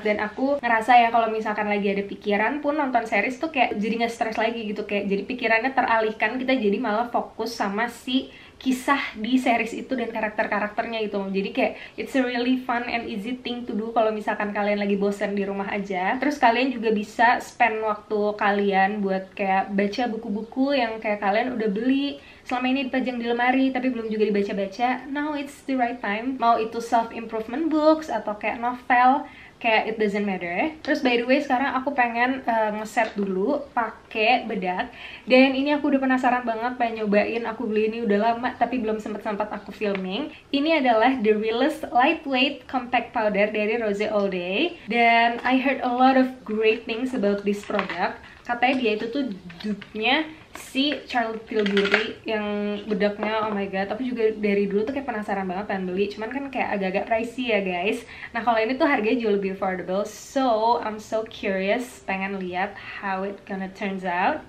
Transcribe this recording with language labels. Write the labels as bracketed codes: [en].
[id] Dan aku ngerasa ya kalau misalkan lagi ada pikiran pun nonton series tuh kayak jadi gak stres lagi gitu, kayak jadi pikirannya teralihkan, kita jadi malah fokus sama si kisah di series itu dan karakter-karakternya gitu. Jadi kayak [en] it's a really fun and easy thing to do [id] kalau misalkan kalian lagi bosan di rumah aja. Terus kalian juga bisa spend waktu kalian buat kayak baca buku-buku yang kayak kalian udah beli selama ini dipajang di lemari tapi belum juga dibaca-baca. [en] Now it's the right time. [id] Mau itu self-improvement books atau kayak novel, kayak [en] it doesn't matter. [id] Terus [en] by the way, [id] sekarang aku pengen ngeset dulu pakai bedak. Dan ini aku udah penasaran banget, pengen nyobain. Aku beli ini udah lama tapi belum sempat aku filming. Ini adalah The Realist Lightweight Compact Powder dari Rose All Day. [en] Dan I heard a lot of great things about this product. [id] Katanya dia itu tuh dupe-nya si Charlotte Tilbury yang bedaknya, [en] oh my god. [id] Tapi juga dari dulu tuh kayak penasaran banget pengen beli, cuman kan kayak agak-agak pricey ya guys. Nah kalau ini tuh harganya jauh lebih [en] affordable, so I'm so curious, [id] pengen lihat [en] how it gonna turns out.